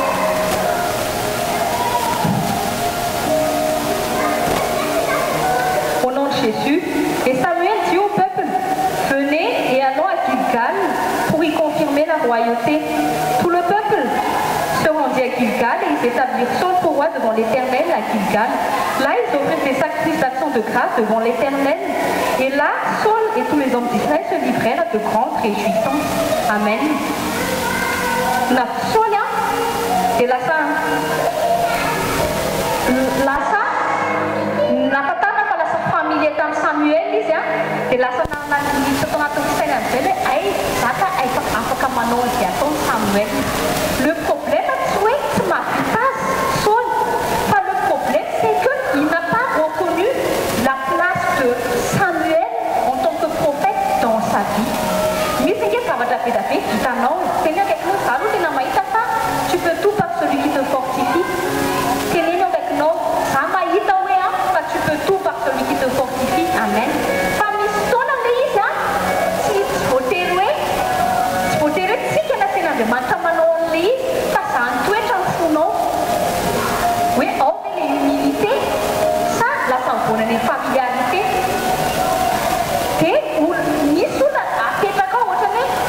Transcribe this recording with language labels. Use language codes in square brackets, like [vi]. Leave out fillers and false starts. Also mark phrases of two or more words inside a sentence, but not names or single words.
[fr] Au nom de Jésus, et Samuel dit au peuple, venez et allons à Gilgal pour y confirmer la royauté. Tout le peuple se rendit à Gilgal et ils établirent Saul pour roi devant l'Éternel à Gilgal. Là, ils offrirent des sacrifices d'action de grâce devant l'Éternel. Et là, Saul et tous les hommes d'Israël se livrèrent à de grandes réjouissances. Amen. [mg] Na sonia de lasa napatana fa lasa famille tamin'ny Samuel izy a de lasa nananisa tao anatin'ny saina amin'izay hoe ay zaka afaka manao izay ataony Samuel. [fr] Le problème [mg] tsy hoe tsy mahavita azy Saul, fa [fr] le problème c'est qu'il n'a pas reconnu la place de Samuel en tant que prophète dans sa vie. [mg] Misy nge zavatra be da be hitanao tena kaikinao za aloha tena mahita fa [fr] tu peux tout par celui qui te fortifie. [mg] Tenenao kaikinao za mahita hoe a fa [fr] tu peux tout par celui qui te fortifie. [mg] Amen. Fa misy fotoana le izy a tsy voatery hoe tsika na ten'Andriamanitra manao an'le izy fa za ny toetra ny fonao hoe ao le humilité ça lasa mivonany familiarité dia misy olona apetraka ao ohatrany